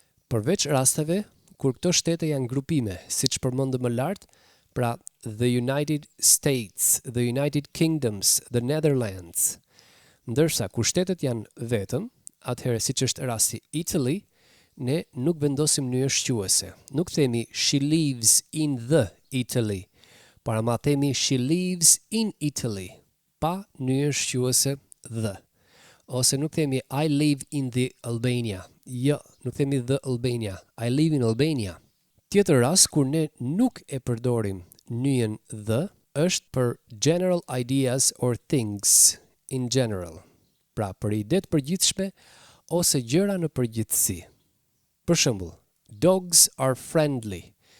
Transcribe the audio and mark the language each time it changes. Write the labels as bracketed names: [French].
[Albanian] Përveç rasteve kur këto shtete janë grupime, siç përmendëm më lart, pra the United States, the United Kingdoms, the Netherlands. Ndërsa kur shtetet janë vetëm, atëherë siç është rasti Italy, ne nuk vendosim nyje shquese. Nuk themi [English] she lives in the Italy, [Albanian] por ama themi [English] she lives in Italy, [Albanian] pa nyje shquese the. Ose nuk themi [English] I live in the Albania. [Albanian] Jo, nuk themi the Albania. [English] I live in Albania. [Albanian] Tjetër rast kur ne nuk e përdorim nyjen the është për [English] general ideas or things in general. [Albanian] Pra për ide të përgjithshme ose gjëra në përgjithësi. Për shembull, [English] dogs are friendly.